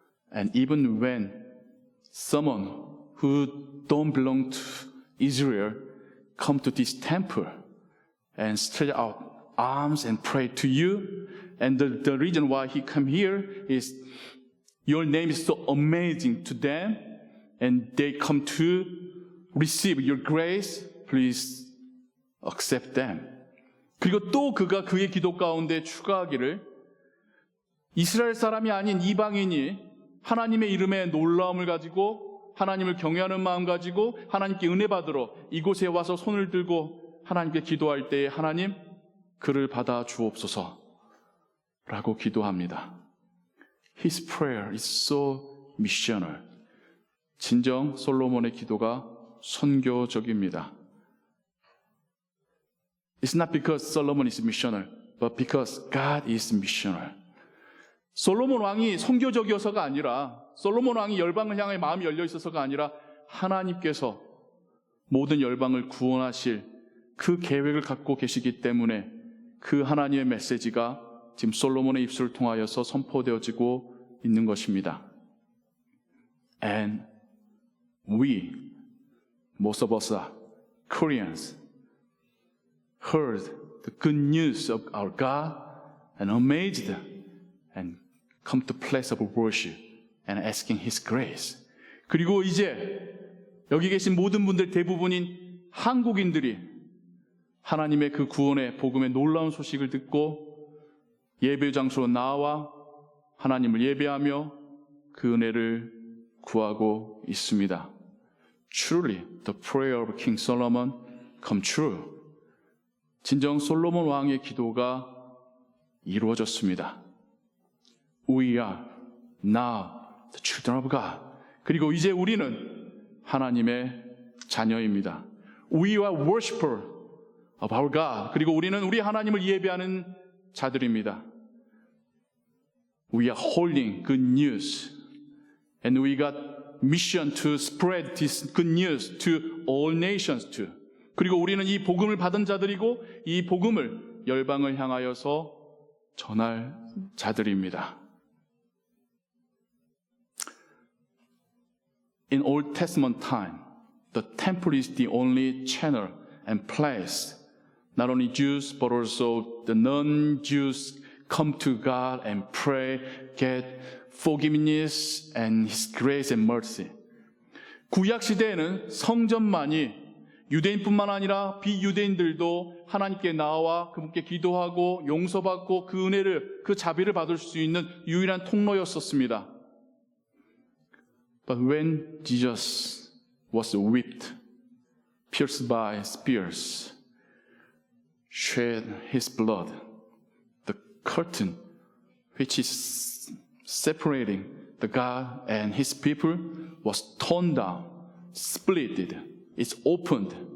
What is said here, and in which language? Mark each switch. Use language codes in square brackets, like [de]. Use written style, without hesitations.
[en] And even when someone who don't belong to Israel come to this temple and stretch out arms and pray to you, and the reason why he come here is your name is so amazing to them, and they come to receive your grace. Please accept them. [ko] 그리고 또 그가 그의 기도 가운데 추가하기를 이스라엘 사람이 아닌 이방인이 하나님의 이름에 놀라움을 가지고 하나님을 경외하는 마음 가지고 하나님께 은혜 받으러 이곳에 와서 손을 들고 하나님께 기도할 때에 하나님 그를 받아 주옵소서 라고 기도합니다. [en] His prayer is so missional. [ko] 진정 솔로몬의 기도가 선교적입니다. [en] It's not because Solomon is missional, but because God is missional. [ko] 솔로몬 왕이 선교적이어서가 아니라 솔로몬 왕이 열방을 향해 마음이 열려 있어서가 아니라 하나님께서 모든 열방을 구원하실 그 계획을 갖고 계시기 때문에 그 하나님의 메시지가 지금 솔로몬의 입술을 통하여서 선포되어지고 있는 것입니다. [en] And we, most of us are Koreans, heard the good news of our God and amazed and come to place of worship and asking His grace. [ko] 그리고 이제 여기 계신 모든 분들 대부분인 한국인들이 하나님의 그 구원의 복음의 놀라운 소식을 듣고 예배 장소로 나와 하나님을 예배하며 그 은혜를 구하고 있습니다. [en] Truly, the prayer of King Solomon come true. [ko] 진정 솔로몬 왕의 기도가 이루어졌습니다. [en] We are now the children of God. [ko] 그리고 이제 우리는 하나님의 자녀입니다. [en] We are worshiper of our God. [ko] 그리고 우리는 우리 하나님을 예배하는 자들입니다. [en] We are holding good news. And we got mission to spread this good news to all nations too. [ko] 그리고 우리는 이 복음을 받은 자들이고 이 복음을 열방을 향하여서 전할 자들입니다. [en] In Old Testament time, the temple is the only channel and place not only Jews but also the non-Jews come to God and pray, get forgiveness and His grace and mercy. [ko] 구약 시대에는 성전만이 유대인뿐만 아니라 비유대인들도 하나님께 나와 그분께 기도하고 용서받고 그 은혜를, 그 자비를 받을 수 있는 유일한 통로였었습니다. [en] But when Jesus was whipped, pierced by spears, shed his blood, the curtain which is separating the God and his people was torn down, splitted, it's opened.